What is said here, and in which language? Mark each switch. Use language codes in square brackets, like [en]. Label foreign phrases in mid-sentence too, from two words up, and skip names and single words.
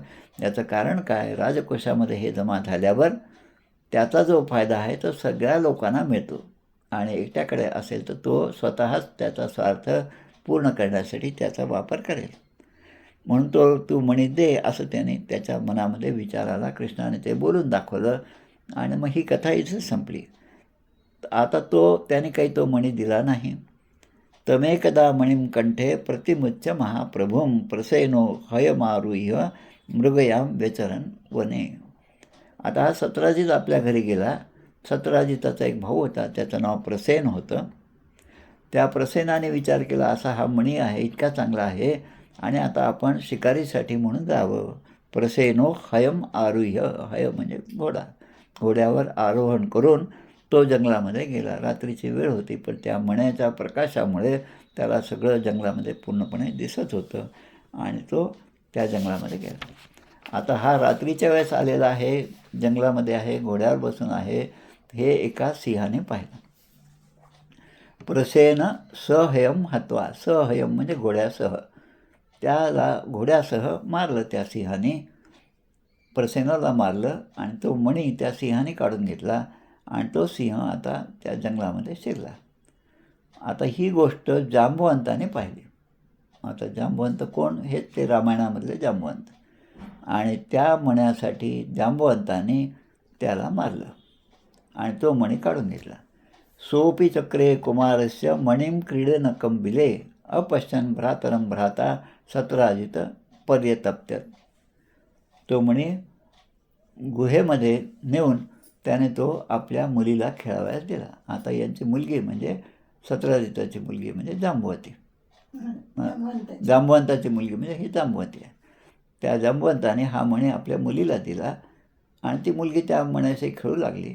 [mr] याचं कारण काय, राजकोषामध्ये हे जमा झाल्यावर त्याचा जो फायदा आहे तो सगळ्या लोकांना मिळतो आणि एकट्याकडे असेल तर तो स्वतःच त्याचा स्वार्थ पूर्ण करण्यासाठी त्याचा वापर करेल. म्हणून तू मणी दे असं त्याने त्याच्या मनामध्ये विचाराला कृष्णाने ते बोलून दाखवलं आणि मग ही कथा इथेच संपली. आता त्याने काही तो मणी दिला नाही. [sa] तमेकदा मणिं कंठे प्रतिमुच्च महाप्रभुं प्रसेनो हयमारुह्य मृगयाम व्यचरन वने. [mr] आता हा सत्राजित आपल्या घरी गेला. सत्राजिताचा एक भाऊ होता, त्याचं नाव प्रसेन होतं. त्या प्रसेनाने विचार केला, असा हा मणी आहे, इतका चांगला आहे आणि आता आपण शिकारीसाठी म्हणून जावं. [sa] प्रसेनो हयम आरुह्य, [mr] हय म्हणजे घोडा, घोड्यावर आरोहण करून तो जंगलामध्ये गेला. रात्रीची वेळ होती, पण त्या मण्याच्या प्रकाशामुळे त्याला सगळं जंगलामध्ये पूर्णपणे दिसत होतं आणि तो त्या जंगलामध्ये गेला. आता हा रात्रीच्या वेळेस आलेला आहे, जंगलामध्ये आहे, घोड्यावर बसून आहे. हे एका सिंहाने पाहिलं. [sa] प्रसेन सहयम हत्वा, [mr] सहयम म्हणजे घोड्यासह, त्याला घोड्यासह मारलं त्या सिंहाने. प्रसेनाला मारलं आणि तो मणी त्या सिंहाने काढून घेतला आणि तो सिंह आता त्या जंगलामध्ये शिरला. आता ही गोष्ट जांबुवंताने पाहिली. आता जांबुवंत कोण, हेच ते रामायणामधले जांबुवंत. आणि त्या मण्यासाठी जांबुवंताने त्याला मारलं आणि तो मणी काढून घेतला. [sa] सोपी चक्रे कुमारस्य मणिं क्रीडनकं बिले अपश्यन भ्रातरं भ्राता सत्राजित पर्यतप्यत. [mr] तो मणी गुहेमध्ये नेऊन त्याने तो आपल्या मुलीला खेळावयास दिला. आता यांची मुलगी म्हणजे सत्राजिताची मुलगी म्हणजे जांबुवती, जांबुवंताची मुलगी म्हणजे ही जांबुवती आहे. त्या जांबुवंताने हा मणी आपल्या मुलीला दिला आणि ती मुलगी त्या मण्याशी खेळू लागली.